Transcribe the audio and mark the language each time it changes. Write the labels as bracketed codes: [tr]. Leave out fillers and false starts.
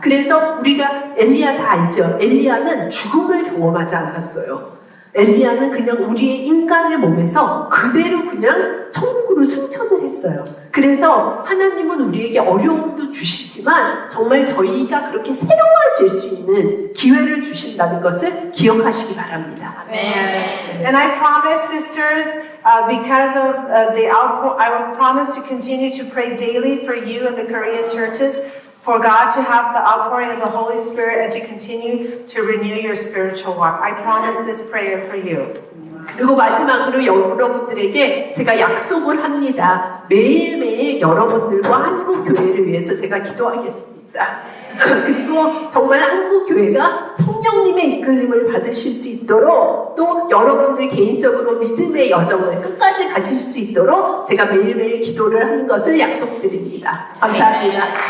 [ko] 그래서 우리가 엘리야 다 알죠? 엘리야는 죽음을 경험하지 않았어요. 엘리야는 그냥 우리의 인간의 몸에서 그대로 그냥 천국으로 기적으로 승천을 했어요. 그래서 하나님은 우리에게 어려움도 주시지만 정말 저희가 그렇게 새로워질 수 있는 기회를 주신다는 것을 기억하시기 바랍니다. [en] And I promise, sisters, because of the outpour, I will promise to continue to pray daily for you in the Korean churches, for God to have the outpouring of the Holy Spirit and to continue to renew your spiritual walk. I promise this prayer for you. [ko] 그리고 마지막으로 여러분들에게 제가 약속을 합니다. 매일매일 여러분들과 한국교회를 위해서 제가 기도하겠습니다. 그리고 정말 한국교회가 성령님의 이끌림을 받으실 수 있도록 또 여러분들 개인적으로 믿음의 여정을 끝까지 가실 수 있도록 제가 매일매일 기도를 하는 것을 약속드립니다. 감사합니다.